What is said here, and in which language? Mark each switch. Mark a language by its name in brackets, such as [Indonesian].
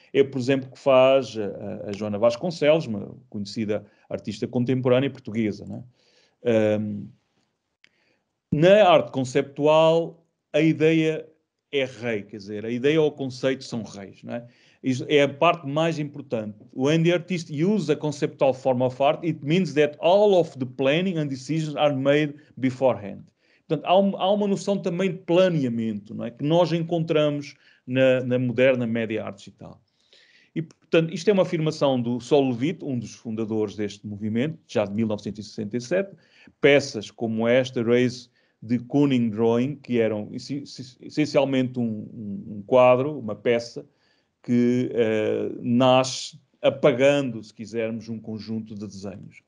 [Portuguese] É, por exemplo, que faz a Joana Vasconcelos, uma conhecida artista contemporânea portuguesa. Não é? Na arte conceptual, a ideia é rei, quer dizer, a ideia ou o conceito são reis, não é? É a parte mais importante. [English] When the artist uses a conceptual form of art, it means that all of the planning and decisions are made beforehand. [Portuguese] Portanto, há uma noção também de planeamento, não é? Que nós encontramos na moderna média arte digital. E, portanto, isto é uma afirmação do Sol LeWitt, um dos fundadores deste movimento, já de 1967. Peças como esta, Race de Kooning Drawing, que eram essencialmente um quadro, uma peça, que nasce apagando, se quisermos, um conjunto de desenhos.